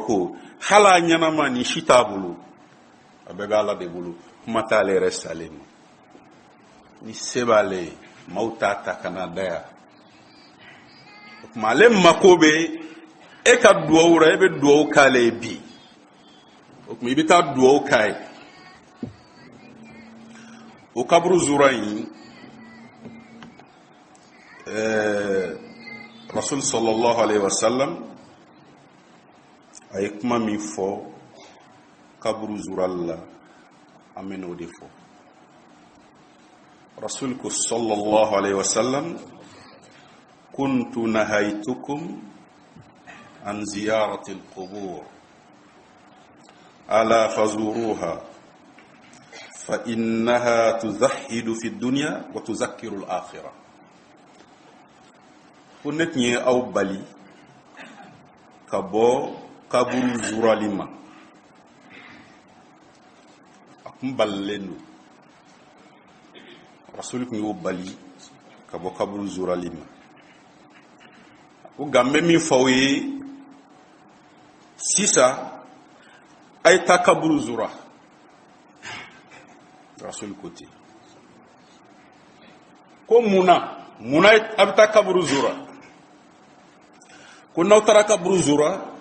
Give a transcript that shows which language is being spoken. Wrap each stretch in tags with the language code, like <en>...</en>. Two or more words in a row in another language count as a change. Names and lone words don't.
<bm>ko hali a ɲɛnama ni si t'a bolo a bɛɛ bɛ ala de bolo kuma t'ale yɛrɛ salen ma ni se b'ale ye maaw t'a ta ka na da yan o tuma ale mako bɛ e ka duwawu la e bɛ duwawu k'ale ye bi o tuma i bɛ taa duwawu k'a ye o kaburu zura in rasul</bm> <ar>صلى الله عليه وسلم</ar> <bm>a ye kuma min fɔ kaburu zurali la an bɛ n'o de fɔ</bm> <ar>rasul ko صلى الله عليه وسلم كنت نهيتكم عن زيارة القبور ألا فزوروها فإنها تزهد في الدنيا وتذكر الآخرة</ar> <bm>ko ne tun ye aw bali ka bɔ kaburu zurali ma a kun balilen don rasul kun y'o bali ka bɔ kaburu zurali ma ko nka n bɛ min fɔ aw ye sisan a ye taa kaburu zura rasul ko ten ko munna a bɛ taa kaburu zura ko n'aw taara kaburu zura</bm>